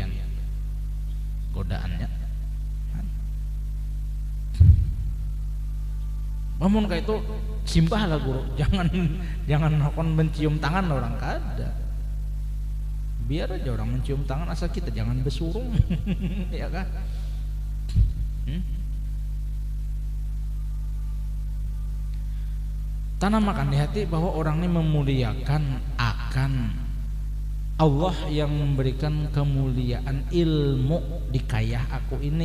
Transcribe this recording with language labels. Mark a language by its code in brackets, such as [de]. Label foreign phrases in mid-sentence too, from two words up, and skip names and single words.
[id] Godaannya. [bjn] Namun kayak itu simbah lah guru, jangan hakon mencium tangan orang kada. [id] Biar aja orang mencium tangan, asal kita jangan besurung, ya kan? Tanamkan di hati bahwa orang ini memuliakan akan Allah yang memberikan kemuliaan ilmu di kayah aku ini.